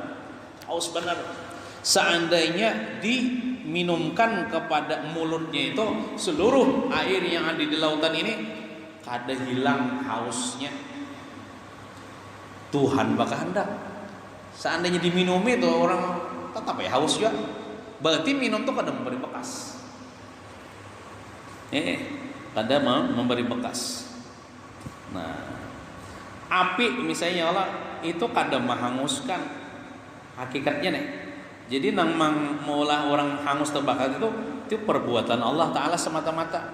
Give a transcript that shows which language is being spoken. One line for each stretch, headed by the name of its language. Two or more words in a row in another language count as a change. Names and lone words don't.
Banjar: Seandainya diminumkan kepada mulutnya itu seluruh air yang ada di lautan ini, kada hilang hausnya. Tuhan bakal hendak. Seandainya diminum itu orang tetap ya haus juga. Berarti minum tuh kada memberi bekas. Kada memberi bekas. Nah, api misalnya Allah itu kada menghanguskan hakikatnya nih. Jadi nang maulah orang hangus terbakar itu perbuatan Allah Taala semata-mata.